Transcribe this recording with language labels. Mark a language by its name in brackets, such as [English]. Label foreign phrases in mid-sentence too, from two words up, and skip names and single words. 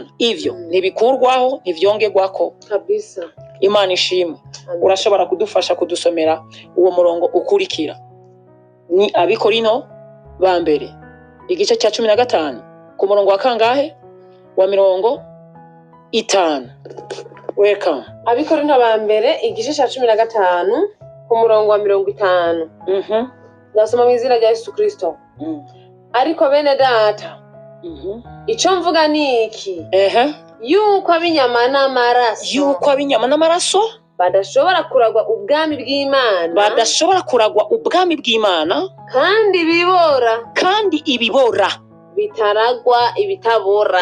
[Rundi] Ivyo ntibikurwaho, ntivyongerwako kabisa. Imana ishimwe. Urashobora kudufasha kudusomera uwo murongo ukurikira? Ni Abikorino ba mbere igice cya 15 ku murongo wa kangahe? Wa 50. Welcome. Abikorino ba mbere igice cya 15 ku murongo wa 50. Nasoma mu izina rya Yesu Kristo. Ariko bene data, icyo mvuga ni iki? Yuko abinyama n'amaraso badashobora kuragwa ubwami bw'Imana, kandi ibibora bitaragwa ibitabora.